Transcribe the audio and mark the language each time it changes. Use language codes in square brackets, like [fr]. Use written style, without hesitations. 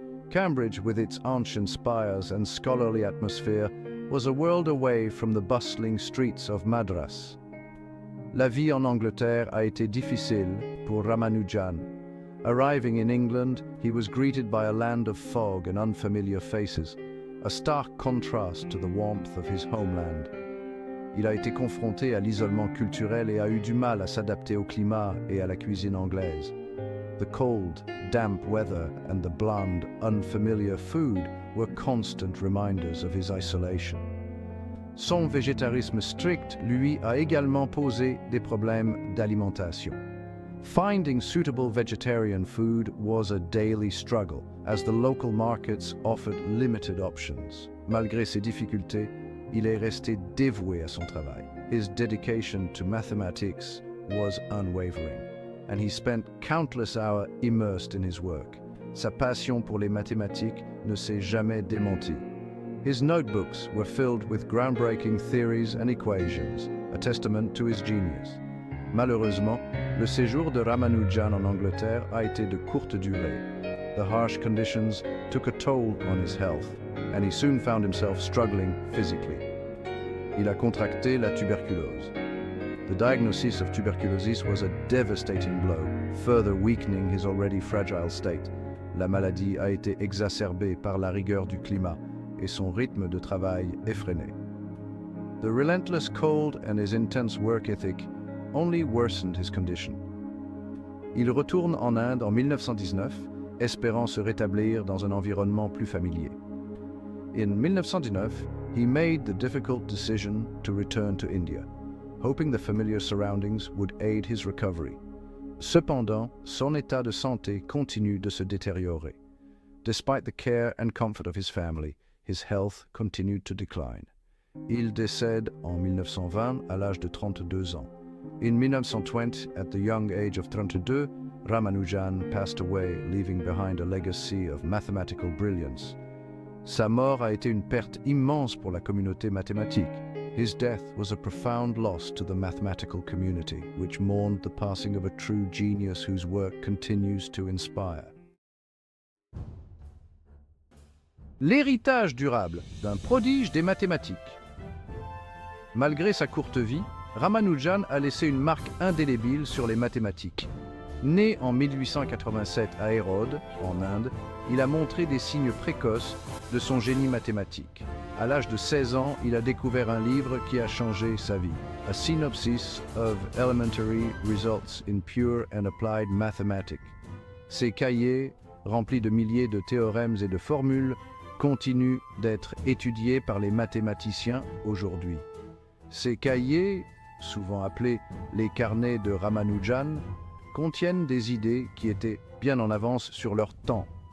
[en] Cambridge, with its ancient spires and scholarly atmosphere, was a world away from the bustling streets of Madras. [fr] La vie en Angleterre a été difficile pour Ramanujan. [en] Arriving in England, he was greeted by a land of fog and unfamiliar faces, a stark contrast to the warmth of his homeland. [fr] Il a été confronté à l'isolement culturel et a eu du mal à s'adapter au climat et à la cuisine anglaise. [en] The cold, damp weather and the bland, unfamiliar food were constant reminders of his isolation. [fr] Son végétarisme strict, lui, a également posé des problèmes d'alimentation. [en] Finding suitable vegetarian food was a daily struggle, as the local markets offered limited options. [fr] Malgré ces difficultés, il est resté dévoué à son travail. [en] His dedication to mathematics was unwavering, and he spent countless hours immersed in his work. [fr] Sa passion pour les mathématiques ne s'est jamais démentie. [en] His notebooks were filled with groundbreaking theories and equations, a testament to his genius. [fr] Malheureusement, le séjour de Ramanujan en Angleterre a été de courte durée. [en] The harsh conditions took a toll on his health, and he soon found himself struggling physically. [fr] Il a contracté la tuberculose. [en] The diagnosis of tuberculosis was a devastating blow, further weakening his already fragile state. [fr] La maladie a été exacerbée par la rigueur du climat et son rythme de travail effréné. [en] The relentless cold and his intense work ethic only worsened his condition. [fr] Il retourne en Inde en 1919, espérant se rétablir dans un environnement plus familier. [en] In 1919, he made the difficult decision to return to India, hoping the familiar surroundings would aid his recovery. [fr] Cependant, son état de santé continue de se détériorer. [en] Despite the care and comfort of his family, his health continued to decline. [fr] Il décède en 1920 à l'âge de 32 ans. [en] In 1920, at the young age of 32, Ramanujan passed away, leaving behind a legacy of mathematical brilliance. [fr] Sa mort a été une perte immense pour la communauté mathématique. His death was a profound loss to the mathematical community, which mourned the passing of a true genius whose work continues to inspire. L'héritage durable d'un prodige des mathématiques. Malgré sa courte vie, Ramanujan a laissé une marque indélébile sur les mathématiques. Né en 1887 à Hérode, en Inde, il a montré des signes précoces de son génie mathématique. À l'âge de 16 ans, il a découvert un livre qui a changé sa vie. [en] A Synopsis of Elementary Results in Pure and Applied Mathematics. [fr] Ces cahiers, remplis de milliers de théorèmes et de formules, continuent d'être étudiés par les mathématiciens aujourd'hui. Ces cahiers, souvent appelés les carnets de Ramanujan, contiennent des idées qui étaient bien en avance sur leur temps.